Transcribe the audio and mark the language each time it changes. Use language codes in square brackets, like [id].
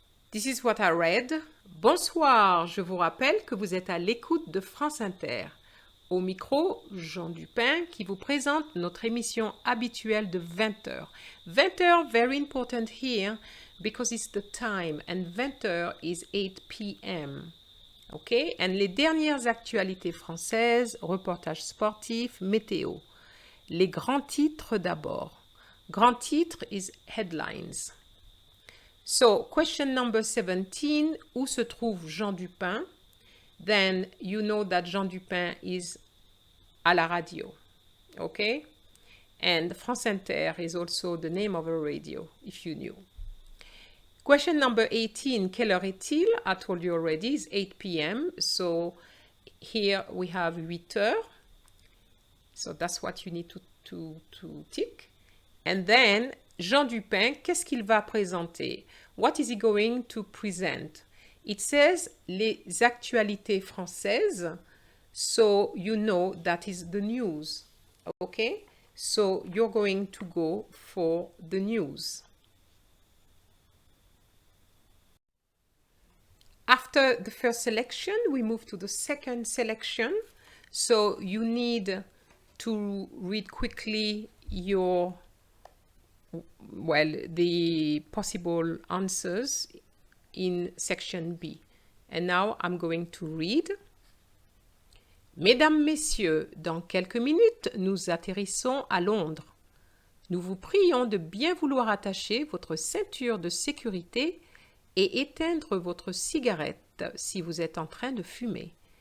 [en] This is what I read. [fr] Bonsoir, je vous rappelle que vous êtes à l'écoute de France Inter. Au micro, Jean Dupin qui vous présente notre émission habituelle de 20h. [en] 20h, very important here because it's the time and 20h is 8 p.m. Okay? [fr] And les dernières actualités françaises, reportages sportifs, météo. Les grands titres d'abord. [en] Grand titre is headlines. So, question number 17, [fr] où se trouve Jean Dupin? [en] Then you know that Jean Dupin is [fr] à la radio, [en] okay? And France Inter is also the name of a radio, if you knew. Question number 18, [fr] quelle heure est-il? [en] I told you already, it's 8 p.m. So here we have 8 heures. So that's what you need to tick. And then, [fr] Jean Dupin, qu'est-ce qu'il va présenter? [en] What is he going to present? It says [fr] les actualités françaises. [en] So you know that is the news. Okay? So you're going to go for the news. After the first selection, we move to the second selection. So you need to read quickly your, well, the possible answers in section B. And now I'm going to read. [fr] Mesdames, Messieurs, dans quelques minutes, nous atterrissons à Londres. Nous vous prions de bien vouloir attacher votre ceinture de sécurité et éteindre votre cigarette si vous êtes en train de fumer.